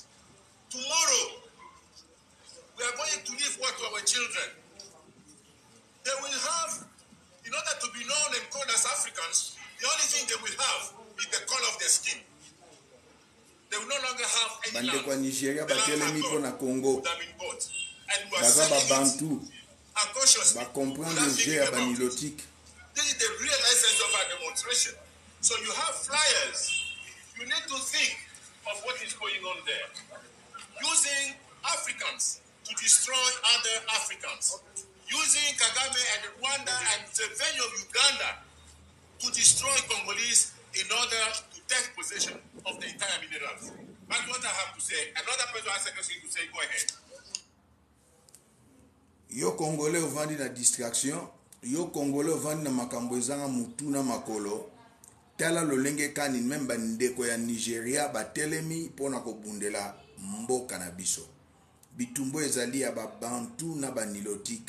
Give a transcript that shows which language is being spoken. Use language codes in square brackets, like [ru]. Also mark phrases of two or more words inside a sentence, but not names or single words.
[en] Tomorrow, we are going to leave what to our children? They will have, in order to be known and called as Africans, the only thing they will have is the color of their skin. They will no longer have any land. [ln] Nigeria batelemi po na Congo. [en] And we are [ln] Baza [en] selling [ln] Bantu. [en] it unconsciously. [ln] Ba comprendre [en] without [fr] le jeu [en] thinking [ln] ya [en] about it. [ln] banilotique. [en] This is the real essence of our demonstration. So you have flyers. You need to think of what is going on there. Using Africans to destroy other Africans. Using Kagame and Rwanda and the venue of Uganda to destroy Congolese in order to take possession of the entire minerals. That's what I have to say. Another person has a question to say. Go ahead. [ln] Yo Congolais ovandi na distraction. Yo Congolais ovandi na makambo ezanga mutu na makolo. Tala lolenge kani memba ndeko ya Nigeria batelemi pona kobundela mboka na biso. Bitumbo ezali ya babantu na banilotique.